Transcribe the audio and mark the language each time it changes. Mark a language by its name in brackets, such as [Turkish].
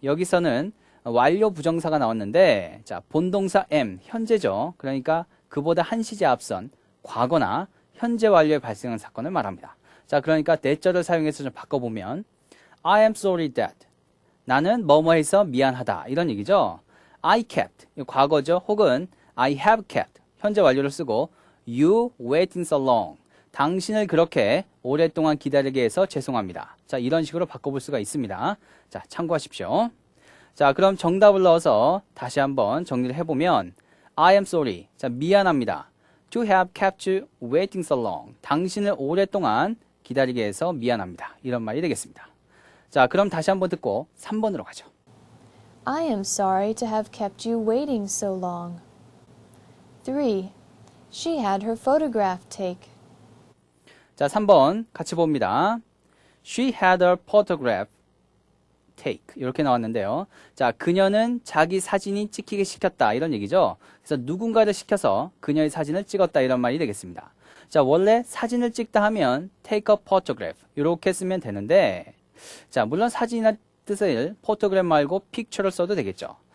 [Korean] 여기서는 완료 부정사가 나왔는데, 자, 본동사 am, 현재죠. 그러니까 그보다 한 시제 앞선 과거나 현재 완료에 발생한 사건을 말합니다. 자, 그러니까 that절을 사용해서 좀 바꿔보면 [English] I am sorry that. [Korean] 나는 뭐뭐해서 미안하다. 이런 얘기죠. [English] I kept. [Korean] 과거죠. 혹은 [English] I have kept. [Korean] 현재 완료를 쓰고 [English] You waiting so long. [Korean] 당신을 그렇게 오랫동안 기다리게 해서 죄송합니다. 자, 이런 식으로 바꿔볼 수가 있습니다. 자, 참고하십시오. 자, 그럼 정답을 넣어서 다시 한번 정리를 해보면 [English] I am sorry. [Korean] 자, 미안합니다. [English] To have kept you waiting so long. [Korean] 당신을 오랫동안 기다리게 해서 미안합니다. 이런 말이 되겠습니다. 자, 그럼 다시 한번 듣고 3번으로 가죠. [English] I am sorry to have kept you waiting so long. 3. She had her photograph take. [Korean] 자, 3번 같이 봅니다. [English] She had a photograph take. [Korean] 이렇게 나왔는데요. 자, 그녀는 자기 사진이 찍히게 시켰다. 이런 얘기죠. 그래서 누군가를 시켜서 그녀의 사진을 찍었다. 이런 말이 되겠습니다. 자, 원래 사진을 찍다 하면 [English] take a photograph. [Korean] 이렇게 쓰면 되는데, 자, 물론 사진이나 뜻을 photograph 말고 picture를 써도 되겠죠.